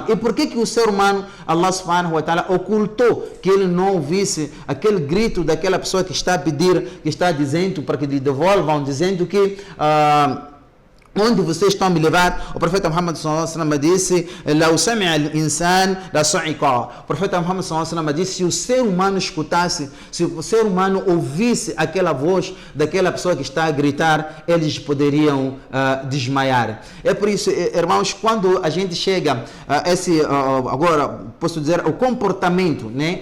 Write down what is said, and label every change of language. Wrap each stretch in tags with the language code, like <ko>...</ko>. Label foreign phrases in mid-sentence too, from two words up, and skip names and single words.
<pt>E por que o ser humano,</pt> <ar>الله سبحانه وتعالى,</ar> <pt>ocultou que ele não ouvisse aquele grito daquela pessoa que está a pedir, que está dizendo para que lhe devolvam, dizendo que onde vocês estão a me levar? O profeta</pt> <ar>Muhammad صلى الله عليه وسلم disse: "لو سمع الإنسان لصعق".</ar> <pt>O profeta Muhammad</pt> <ar>صلى الله عليه وسلم</ar> <pt>disse: se o ser humano escutasse, se o ser humano ouvisse aquela voz daquela pessoa que está a gritar, eles poderiam desmaiar. É por isso, irmãos, quando a gente chega a agora posso dizer o comportamento, né?</pt>